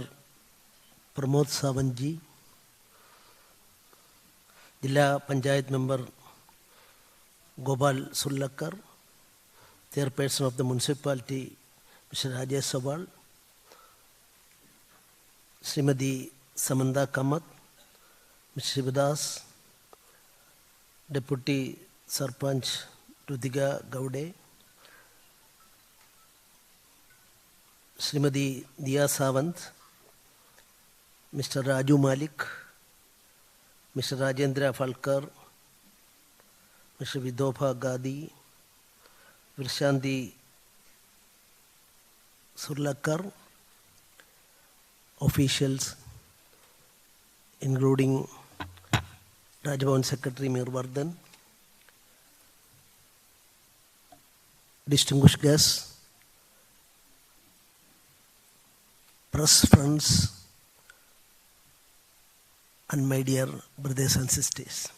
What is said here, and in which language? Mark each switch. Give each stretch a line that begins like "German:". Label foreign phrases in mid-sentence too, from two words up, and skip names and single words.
English: Pramod Sawant ji, Jilla Panchayat Member Gopal Sullakar, Chairperson of the Municipality Mr. Rajesh Sawal, Srimadi Samanda Kamat, Mr. Shivadas, Deputy Sarpanch Rudiga Gaude, Srimadi Diya Sawant, Mr. Raju Malik, Mr. Rajendra Falkar, Mr. Vidopha Gadi, Virshanti Surlakar, officials including Rajbhavan Secretary Mirvardhan, distinguished guests, press friends, and my dear brothers and sisters.